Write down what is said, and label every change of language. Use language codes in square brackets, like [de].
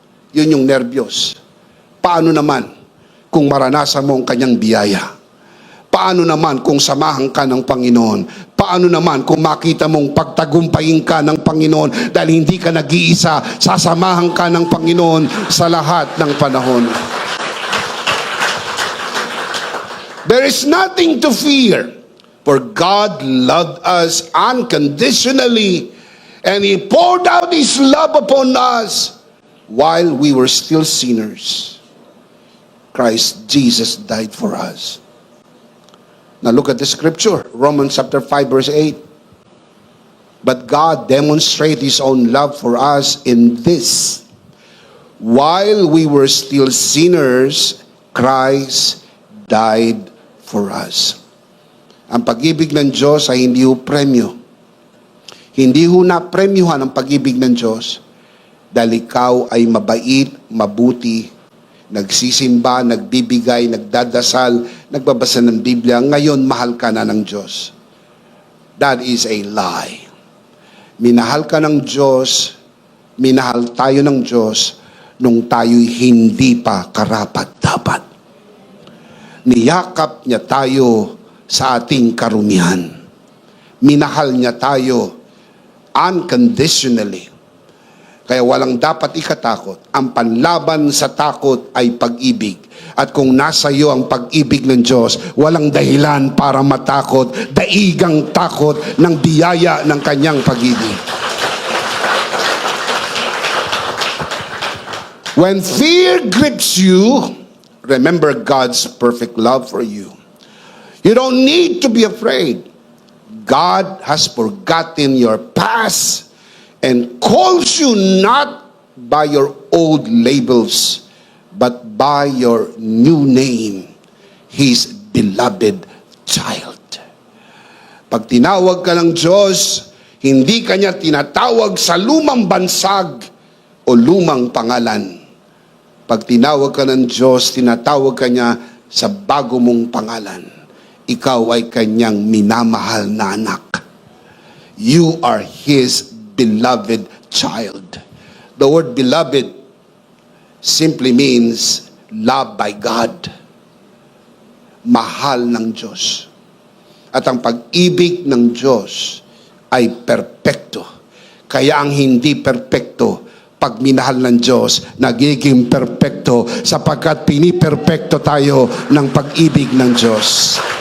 [tl] Yun yung nerbiyos. Paano naman kung maranasan mo ang kanyang biyaya? Paano naman kung samahan ka ng Panginoon? Paano naman kung makita mong pagtagumpayin ka ng Panginoon dahil hindi ka nag-iisa, sasamahan ka ng Panginoon sa lahat ng panahon? [en] There is nothing to fear, for God loved us unconditionally, and He poured out His love upon us while we were still sinners. Christ Jesus died for us. Now look at the scripture, Romans chapter 5 verse 8. But God demonstrated His own love for us in this: while we were still sinners, Christ died for us. [tl] Ang pag-ibig ng Diyos ay hindi ho premyo. Hindi ho na-premyuhan ang pag-ibig ng Diyos dahil ikaw ay mabait, mabuti, nagsisimba, nagbibigay, nagdadasal, nagbabasa ng Biblia, ngayon mahal ka na ng Diyos. [en] That is a lie. [tl] Minahal ka ng Diyos, minahal tayo ng Diyos nung tayo'y hindi pa karapat-dapat. niyakap niya tayo sa ating karumihan. Minahal niya tayo unconditionally. Kaya walang dapat ikatakot. Ang panlaban sa takot ay pag-ibig. At kung nasa iyo ang pag-ibig ng Diyos, walang dahilan para matakot. Daigang takot ng biyaya ng kanyang pag-ibig. [en] When fear grips you, remember God's perfect love for you. You don't need to be afraid. God has forgotten your past and calls you not by your old labels, but by your new name, His beloved child. [tl] Pag tinawag ka ng Diyos, hindi ka niya tinatawag sa lumang bansag o lumang pangalan. Pag tinawag ka ng Diyos, tinatawag ka niya sa bago mong pangalan. Ikaw ay kanyang minamahal na anak. [en] You are His beloved child. The word beloved simply means loved by God. [tl] Mahal ng Diyos. At ang pag-ibig ng Diyos ay perpekto. Kaya ang hindi perpekto, pag minahal ng Diyos, nagiging perpekto sapagkat piniperpekto tayo ng pag-ibig ng Diyos.